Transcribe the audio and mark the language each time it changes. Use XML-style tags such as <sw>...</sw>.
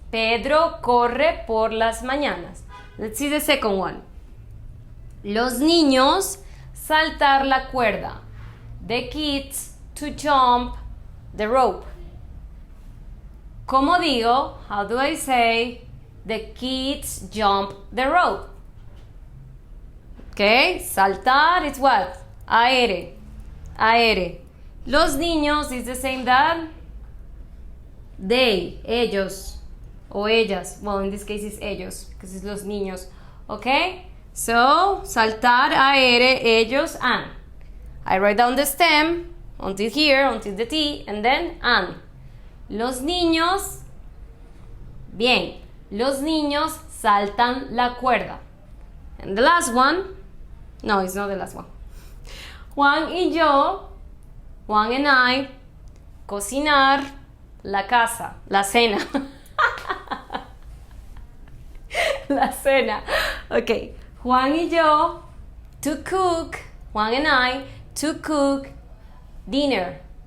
<es>Pedro corre por las mañanas.</es> <en>Let's see the second one.</en> <es>Los niños saltar la cuerda.</es> <en>The kids to jump the rope.</en> <es>¿Cómo digo?</es> <en>How do I say the kids jump the rope? Okay, saltar is what? Aere. Aere. Los niños is the same that they, ellos, o ellas. Well, in this case it's ellos, because it's los niños. Okay? So, saltar, aere, ellos, and. I write down the stem until here, until the T, and then and.</en> <es>Los niños, bien, los niños saltan la cuerda.</es> <en>And the last one, no, it's not the last one. Juan y yo, Juan and I,</en> <es>cocinar la casa, la cena.</es> <en>La cena. Okay, Juan y yo, to cook, Juan and I, to cook dinner.</en>